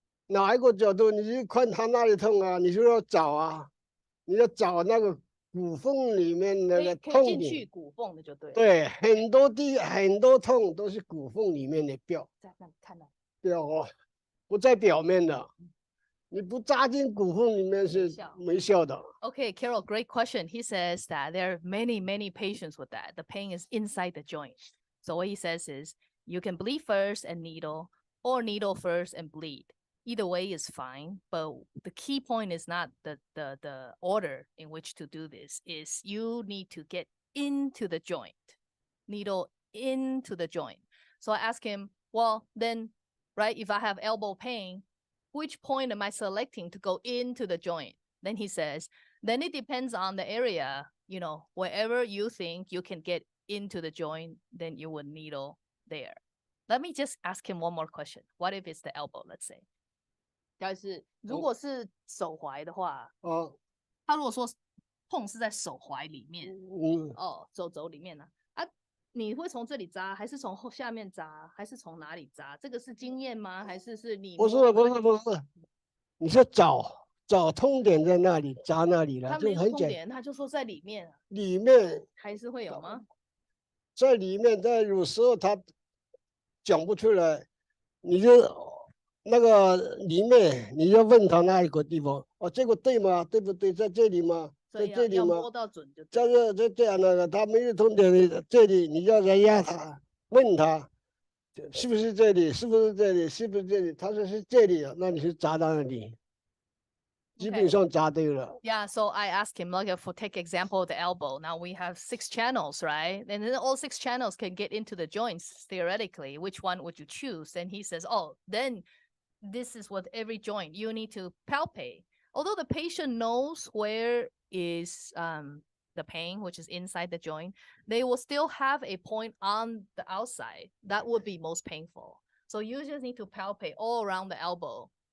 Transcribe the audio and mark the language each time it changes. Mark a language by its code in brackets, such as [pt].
[zh] 哪一个角度，你就看他那里痛啊，你就要找啊，你要找那个骨缝里面那个痛点。可以进去骨缝的就对。对，很多痛都是骨缝里面的表。在那里看到。表哦，不在表面的。你不扎进骨缝里面是没效的。 [en] Okay, Carol, great question. He says that there are many patients with that. The pain is inside the joint. So what he says is you can bleed first and needle, or needle first and bleed. Either way is fine, but the key point is not the order in which to do this. Is you need to get into the joint, needle into the joint. So I ask him, well, then, right, if I have elbow pain, which point am I selecting to go into the joint? Then he says, then it depends on the area, you know, wherever you think you can get into the joint, then you would needle there. Let me just ask him one more question. What if it's the elbow, let's say? [zh] 如果是手踝的话，他如果说痛是在手踝里面，手肘里面呢？你会从这里扎，还是从下面扎，还是从哪里扎？这个是经验吗？还是你？不是，你是找痛点在那里，扎那里了。他没有痛点，他就说在里面。里面还是会有吗？在里面，但有时候他讲不出来，你就那个里面，你要问他那一个地方，这个对吗？对不对？在这里吗？在这里吗？摸到准就对。这样的，他没有痛点，这里你要人压他，问他是不是这里？是不是这里？是不是这里？他说是这里，那你是扎到那里，基本上扎对了。 [en] Yeah, so I asked him, like, for take example of the elbow. Now we have 6 channels, right? And then all 6 channels can get into the joints theoretically. Which one would you choose? And he says, oh, then this is what every joint you need to palpate. Although the patient knows where is the pain, which is inside the joint, they will still have a point on the outside that would be most painful. So you just need to palpate all around the elbow